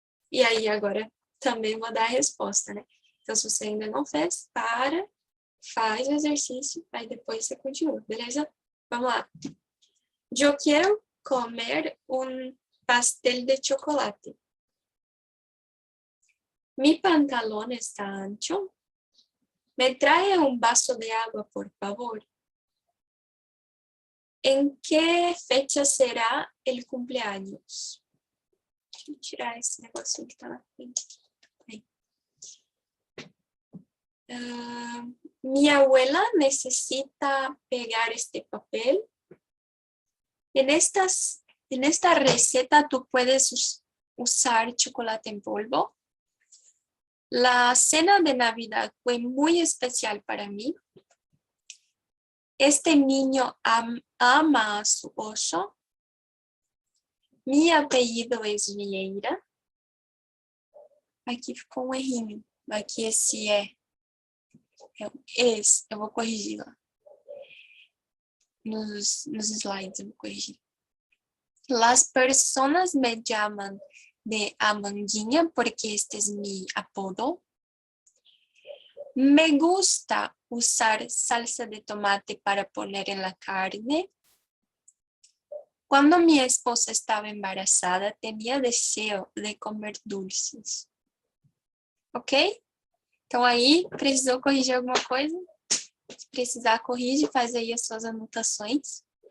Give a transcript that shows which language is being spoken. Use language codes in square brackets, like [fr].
[pt] E aí, agora, também vou dar a resposta, né? Então, se você ainda não fez, para, faz o exercício, aí depois você continua, beleza? Vamos lá. Eu quero comer um pastel de chocolate. [es] Mi pantalón está ancho. ¿Me trae un vaso de agua, por favor? ¿En qué fecha será el cumpleaños? [pt] Deixa eu tirar esse negocinho que tá na frente. Aí. [es] Mi abuela necesita pegar este papel. En esta receta tú puedes usar chocolate en polvo. La cena de Navidad fue muy especial para mí. Este niño ama a su oso. Mi apellido es Vieira. [pt] Aqui ficou um errinho. Aqui esse eu vou corrigir lá. Nos slides eu vou corrigir. [es] Las personas me llaman de Amandinha porque este es mi apodo. Me gusta usar salsa de tomate para poner en la carne. Cuando mi esposa estaba embarazada, tenía deseo de comer dulces. Ok? [pt] Então aí, precisou corrigir alguma coisa? Se precisar, corrige, faz aí as suas anotações.